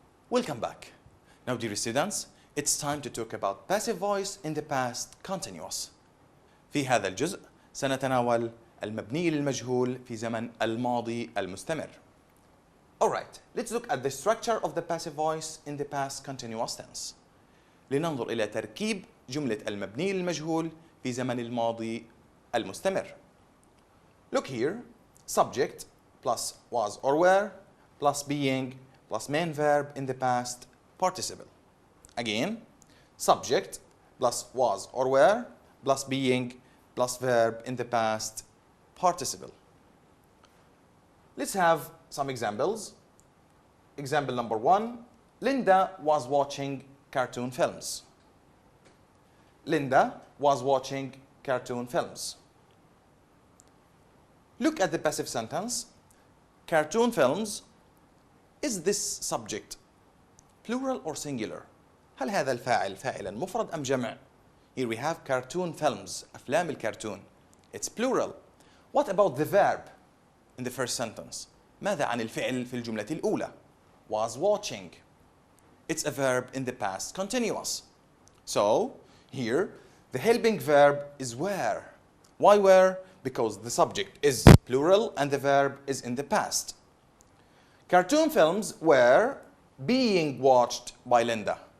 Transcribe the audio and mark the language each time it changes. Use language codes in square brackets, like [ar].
[en] Welcome back. Now, dear students, it's time to talk about passive voice in the past continuous. [ar] في هذا الجزء سنتناول المبني للمجهول في زمن الماضي المستمر. [en] Alright, let's look at the structure of the passive voice in the past continuous tense. [ar] لننظر إلى تركيب جملة المبني للمجهول في زمن الماضي المستمر. [en] Look here, subject plus was or were plus being plus main verb in the past participle. Again, subject plus was or were plus being plus verb in the past participle. Let's have some examples. Example number 1, Linda was watching cartoon films. Linda was watching cartoon films. Look at the passive sentence. Cartoon films. Is this subject plural or singular? [ar] هل هذا الفاعل فاعلا مفرد أم جمع؟ [en] Here we have cartoon films, [ar] أفلام الكرتون. [en] It's plural. What about the verb in the first sentence? [ar] ماذا عن الفعل في الجملة الأولى؟ [en] Was watching. It's a verb in the past continuous. So, here, the helping verb is were. Why were? Because the subject is plural and the verb is in the past. Cartoon films were being watched by Linda.